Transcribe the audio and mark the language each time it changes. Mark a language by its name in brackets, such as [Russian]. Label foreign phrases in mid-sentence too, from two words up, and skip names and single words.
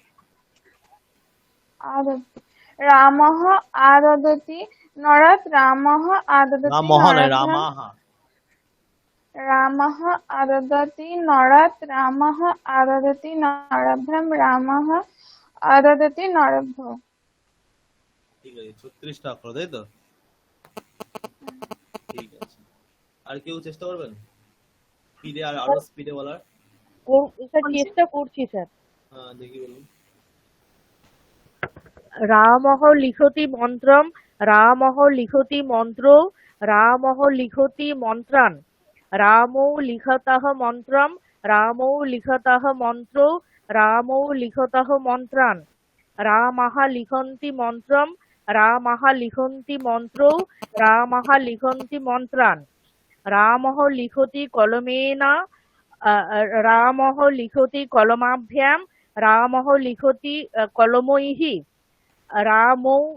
[Sanskrit] আদদতি। রামঃ আদদতি নরাৎ রামঃ আদদতি রামহ নয় নরাভ্যাম রামাহ। রামঃ আদদতি নরাৎ রামঃ আদদতি নরাভ্যাম রামঃ আদদতি নরেভ্য। [Bangla] ঠিক আছে 36টা অক্ষর তাই তো? ঠিক আছে। আর কেউ চেষ্টা করবেন স্পিডে আরো স্পিডে বলার? স্যার চেষ্টা করছি স্যার। হ্যাঁ দেখি বলুন। [Sanskrit] রামঃ লিখতি মন্ত্রম রামঃ লিখতি মন্ত্র রামঃ লিখতি মন্ত্রান রামৌ লিখতঃ মন্ত্রম রামৌ লিখতঃ মন্ত্র রামৌ লিখতঃ মন্ত্রান রামঃ লিখন্তি মন্ত্রম রামঃ লিখন্তি মন্ত্র রামঃ লিখন্তি মন্ত্রান রামঃ লিখতি কলমেন রামঃ লিখতি কলমাভ্যাম রামঃ লিখতি কলমৈঃ রামৌ